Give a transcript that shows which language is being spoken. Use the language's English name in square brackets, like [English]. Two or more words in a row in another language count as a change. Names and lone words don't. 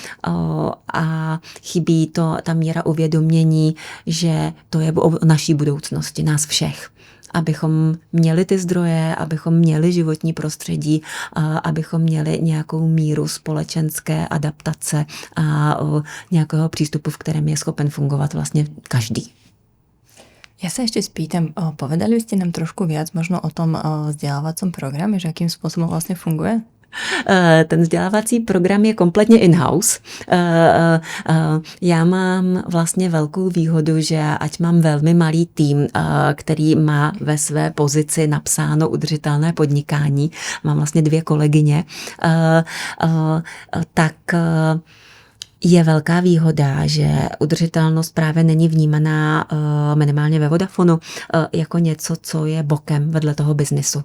[Czech] A chybí to ta míra uvědomění, že to je o naší budoucnosti, nás všech. Abychom měli ty zdroje, abychom měli životní prostředí, abychom měli nějakou míru společenské adaptace a nějakého přístupu, v kterém je schopen fungovat vlastně každý. [Slovak] Ja sa ešte spýtam, povedali by ste nám trošku viac možno o tom vzdelávacom programe, že akým spôsobom vlastne funguje? [Czech] Ten vzdělávací program je kompletně in-house. Já mám vlastně velkou výhodu, že ať mám velmi malý tým, který má ve své pozici napsáno udržitelné podnikání, mám vlastně 2 kolegyně, tak je velká výhoda, že udržitelnost právě není vnímaná minimálně ve Vodafonu jako něco, co je bokem vedle toho biznisu.